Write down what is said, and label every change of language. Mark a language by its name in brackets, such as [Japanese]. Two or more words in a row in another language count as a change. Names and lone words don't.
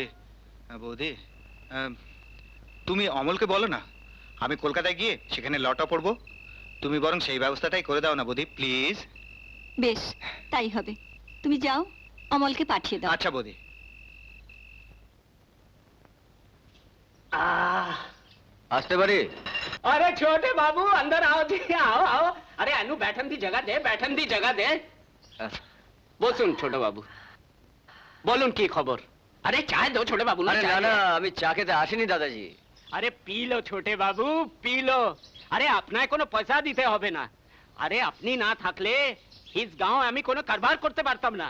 [Bangla] বৌদি, তুমি অমলকে বলো না আমি কলকাতায় গিয়ে সেখানে লটা পড়বো। তুমি বরং সেই ব্যবস্থাটাই করে দাও না বৌদি, প্লিজ। বেশ, তাই হবে। তুমি যাও, অমলকে পাঠিয়ে দাও। আচ্ছা বৌদি। আসতে পারি? [Hindi] अरे छोटे बाबू अंदर आओ जी, आओ आओ। [Punjabi] अरे अनु बैठन दी जगह दे, बैठन दी जगह दे। [Bangla] বসুন ছোট বাবু, বলুন কি খবর? [Hindi] अरे चाय दो छोटे बाबू। [Bangla] আরে না না, আমি চা খেতে আসিনি দাদাজি। আরে [Hindi] पी लो छोटे बाबू, पी लो। [Bangla] আরে আপনায় কোনো পয়সা দিতে হবে না। আরে আপনি না থাকলে হিজ গাঁও আমি কোনো কারবার করতে পারতাম না।